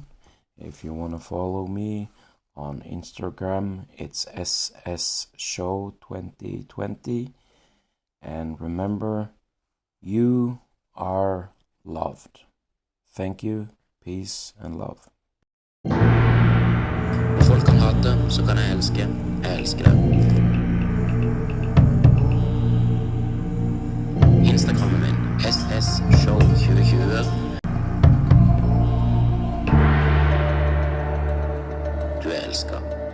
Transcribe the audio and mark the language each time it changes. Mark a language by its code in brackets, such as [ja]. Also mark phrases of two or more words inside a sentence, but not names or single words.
[en] If you want to follow me on Instagram, it's SSShow2020. And remember, you are loved. Thank you, peace and love. [no] Folk kan hate, så kan jeg elske. Jeg elsker det. Instagrammen min, SSShow2020. Du er elsket.